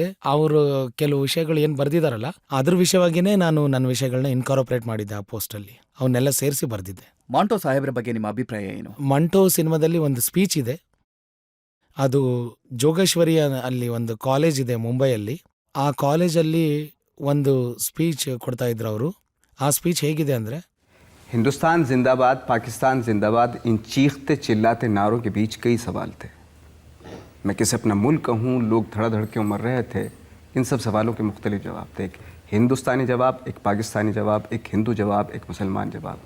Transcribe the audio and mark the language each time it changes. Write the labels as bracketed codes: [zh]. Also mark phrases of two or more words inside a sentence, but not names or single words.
[kn] ಅವರು ಕೆಲವು ವಿಷಯಗಳು ಏನು ಬರ್ದಿದಾರಲ್ಲ, ಅದ್ರ ವಿಷಯವಾಗಿನೇ ನಾನು ನನ್ನ ವಿಷಯಗಳನ್ನ ಇನ್ಕಾರ್ಪೊರೇಟ್ ಮಾಡಿದ್ದೆ ಆ ಪೋಸ್ಟಲ್ಲಿ. ಅವನ್ನೆಲ್ಲ ಸೇರಿಸಿ ಬರ್ದಿದ್ದೆ. ಮಾಂಟೋ ಸಾಹೇಬ್ರ ಬಗ್ಗೆ ನಿಮ್ಮ ಅಭಿಪ್ರಾಯ ಏನು? ಮಂಟೋ ಸಿನಿಮಾದಲ್ಲಿ ಒಂದು ಸ್ಪೀಚ್ ಇದೆ, ಅದು ಜೋಗೇಶ್ವರಿ ಅಲ್ಲಿ ಒಂದು ಕಾಲೇಜ್ ಇದೆ ಮುಂಬೈಯಲ್ಲಿ. ಆ ಕಾಲೇಜಲ್ಲಿ ಒಂದು ಸ್ಪೀಚ್ ಕೊಡ್ತಾ ಇದ್ರು ಅವರು. ಆ ಸ್ಪೀಚ್ ಹೇಗಿದೆ ಅಂದರೆ, [hi] हिंदुस्तान जिंदाबाद, पाकिस्तान जिंदाबाद, इन चीखते चिल्लाते नारों के बीच कई सवाल थे। मैं किसे अपना मुल्क कहूँ, लोग धड़ा धड़ क्यों मर रहे थे, इन सब सवालों के मुख्तलिफ जवाब थे। एक हिंदुस्तानी जवाब, एक पाकिस्तानी जवाब, एक हिंदू जवाब, एक मुसलमान जवाब।